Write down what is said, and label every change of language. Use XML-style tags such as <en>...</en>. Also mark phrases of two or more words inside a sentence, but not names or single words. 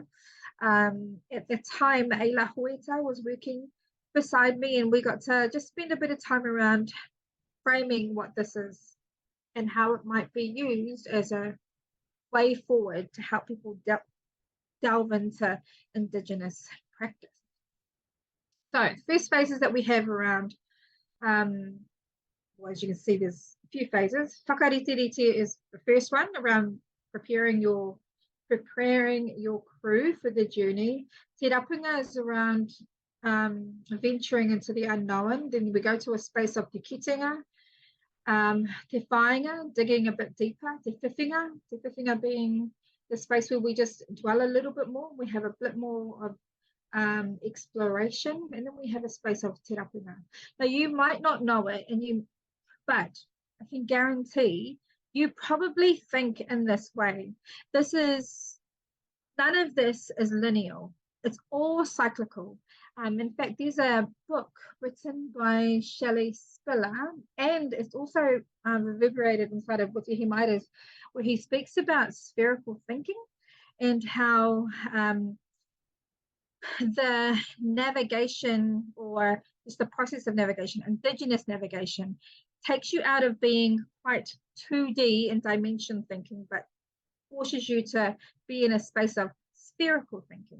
<en>At the time, Ayla Hoeta was working beside me, and we got to just spend a bit of time around framing what this is and how it might be used as a way forward to help people delve into Indigenous practice. So first phases that we have around, well, as you can see, there's a few phases. Whakariterite is the first one around preparing your crew for the journey.</en> <mi>Te rapunga</mi> <en>is around venturing into the unknown. Then we go to a space of</en> <mi>te kitenga. Te whāinga,</mi> <en>digging a bit deeper.</en> <mi>Te whiwhinga</mi> <en>being the space where we just dwell a little bit more. We have a bit more of exploration, and then we have a space of</en> <mi>te rapunga.</mi> <en>Now you might not know it, but I can guarantee you probably think in this way. None of this is lineal. it's all cyclical. In fact, there's a book written by Shelley Spiller, and it's also reverberated inside of Hotiwaka, where he speaks about spherical thinking and how the navigation, or just the process of navigation, indigenous navigation, takes you out of being quite 2D in dimension thinking, but forces you to be in a space of spherical thinking.</en>